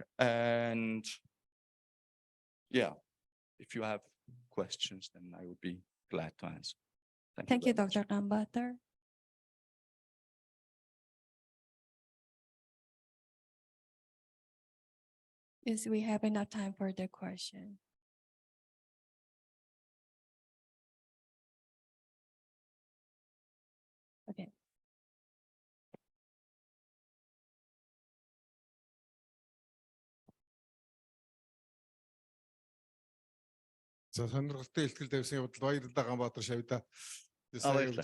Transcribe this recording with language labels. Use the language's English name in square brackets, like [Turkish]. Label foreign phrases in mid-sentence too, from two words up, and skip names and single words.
[English] And yeah, if you have questions, then I would be glad to answer. Thank you, Dr. Ulaanbaatar. Yes, we have enough time for the question. Okay. [Mongolian] За сонирхолтой илтгэл тавьсан явдал баярлалаа Гаанбаатар шавьда.